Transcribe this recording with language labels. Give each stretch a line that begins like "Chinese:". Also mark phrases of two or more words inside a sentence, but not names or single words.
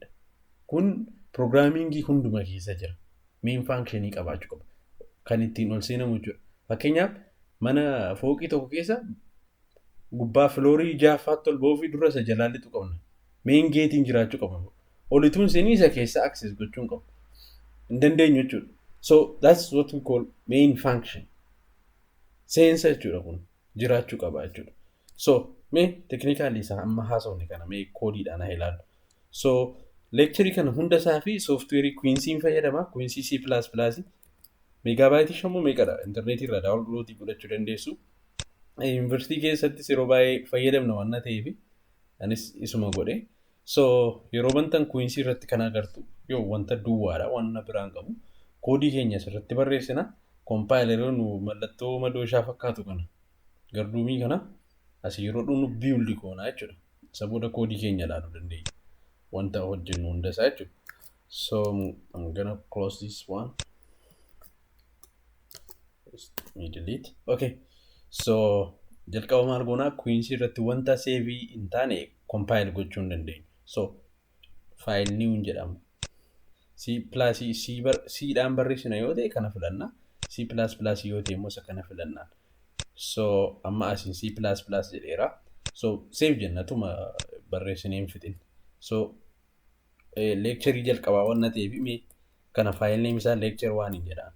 Oromo: Kun programmingii hunduma keessa jira.
English: Main functionii
Oromo: qabaachuu qaba. Kan ittiin ol seenamu jechuudha. Fakkeenyaaf mana fooqii tokko keessa gubbaa filoorii 6ffaatti ol ba'uu fi dura isa jalaallitu qabna.
English: Main gate'iin
Oromo: jiraachuu qaba. Olituun seenii isa keessa access gochuun qabu. Hin dandeenyu jechuudha.
English: So that's what we call main function.
Oromo: Seensa jechuudha kun jiraachuu qaba jechuudha. So mee technically isaa amma haasawne kana mee koodiidhaan haa ilaallu. So lecture kana hunda isaa fi software Quincy fayyadama. Quincy C++. Meegaabaaytii 5 meeqadha? Internet irraa download godhachuu dandeessu. University keessatti yeroo baay'ee fayyadamna waan ta'eef anis isuma godhe. So yeroo bantan Quincy irratti kan agartu yoo wanta duwwaadha waan biraan qabu koodii keenya asirratti barreessina. Compiler nu mallattoo madooshaa fakkaatu kana garduumii kana asii yeroo dhunu build goona jechuudha. Isa booda koodii keenya ilaaluu dandeenya. Wanta hojjennu hunda isaa jechuudha.
English: So I'm gonna close this one. Delete. Okay.
Oromo: So jalqaba maal goonaa Quincy irratti wanta save hin taane compile gochuu hin dandeenyu.
English: So file new
Oromo: jedhama. C dhaan barreessina yoo ta'e kana filanna. C++ yoo ta'e immoo isa kana filanna. So amma asiin C++ jedheera. So save jennatuma barreessinee hin fixin. So lecture jalqabaa waan ta'eef mee kana
English: file name
Oromo: isaa lecture 1 jedhaan.